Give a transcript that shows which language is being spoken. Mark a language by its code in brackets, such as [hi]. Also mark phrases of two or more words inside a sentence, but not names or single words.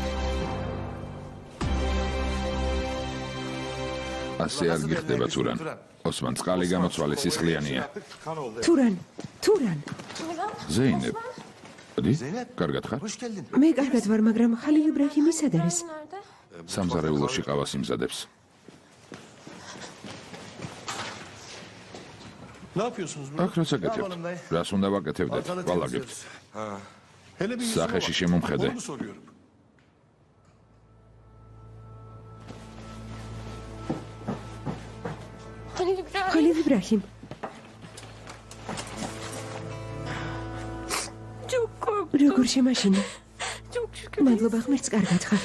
[ka] ასე არ გიხდება თურან. ოსმან წყალი გამოცვალე სისხლიანია. თურან, თურან. ზეინებ. მოდი, კარგად ხარ? მე კარგად ვარ, მაგრამ ხალილ იბრაჰიმი სად არის? სამზარეულოში ყავას იმზადებს. [tr] Ne yapıyorsunuz burada? [ka] აქ რას აკეთებთ? რას უნდა ვაკეთებდეთ? ვალაგებთ. [tr] Hele bir [ka] სახეში შემომხედე. [tr] Onu soruyorum. [ka] ხალილ იბრაჰიმ. როგორ შემაშინე? მადლობა ღმერთს, კარგად ხარ.